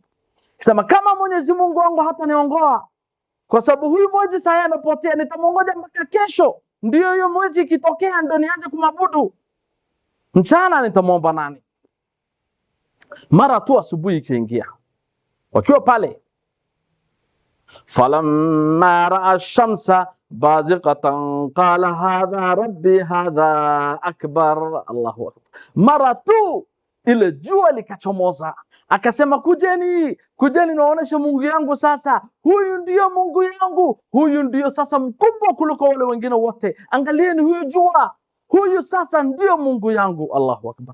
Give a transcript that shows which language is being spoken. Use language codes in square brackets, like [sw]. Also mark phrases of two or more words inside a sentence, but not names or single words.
[sw] Kisema kama Mwenyezi Mungu wangu hata niongoa, kwa sababu huyu mwezi sasa amepotea, nitamongoja mpaka kesho ndio hiyo mwezi ikitokea ndio nianze kumabudu. Mchana nitamuomba nani? Mara tu asubuhi ikiingia, wakiwa pale, [ar] فلما رأى الشمس بازغة قال هذا ربي هذا أكبر. الله أكبر. [sw] Mara tu ile jua likachomoza, akasema kujeni naoneshe Mungu yangu sasa, huyu ndio Mungu yangu, huyu ndio sasa mkubwa kuliko wale wengine wote. Angalieni huyu jua, huyu sasa ndio Mungu yangu. [ar] الله أكبر.